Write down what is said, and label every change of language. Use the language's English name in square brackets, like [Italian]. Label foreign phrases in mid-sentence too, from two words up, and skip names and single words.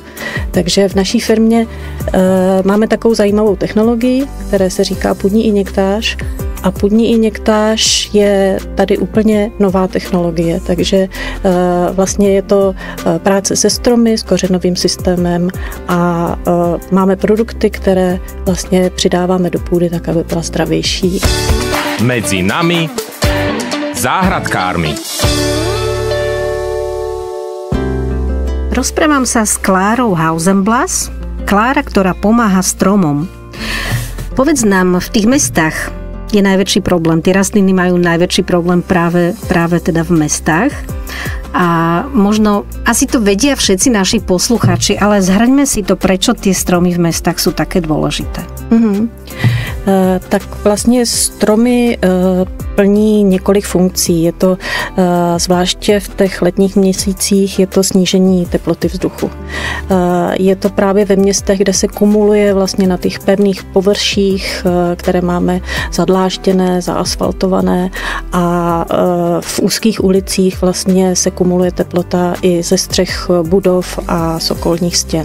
[Czech] Takže v naší firmě máme takovou zajímavou technologii, které se říká půdní injektáž. A půdní injektáž je tady úplně nová technologie, takže vlastně je to práce se stromy, s kořenovým systémem a máme produkty, které vlastně přidáváme do půdy tak, aby byla zdravější. [Slovak] Medzi nami záhradkármi. Rozprávam sa s Klárou Hausenblas. Klára, ktorá pomáha stromom. Povedz nám, v tých mestách je najväčší problém. Tie rastliny majú najväčší problém práve teda v mestách. A možno asi to vedia všetci naši posluchači, ale zhrňme si to, prečo tie stromy v mestách sú také dôležité. [Czech] Tak vlastně stromy plní několik funkcí. Je to zvláště v těch letních měsících je to snížení teploty vzduchu. Je to právě ve městech, kde se kumuluje vlastně na těch pevných površích, které máme zadlážděné, zaasfaltované a v úzkých ulicích vlastně se kumuluje teplota i ze střech budov a z okolních stěn.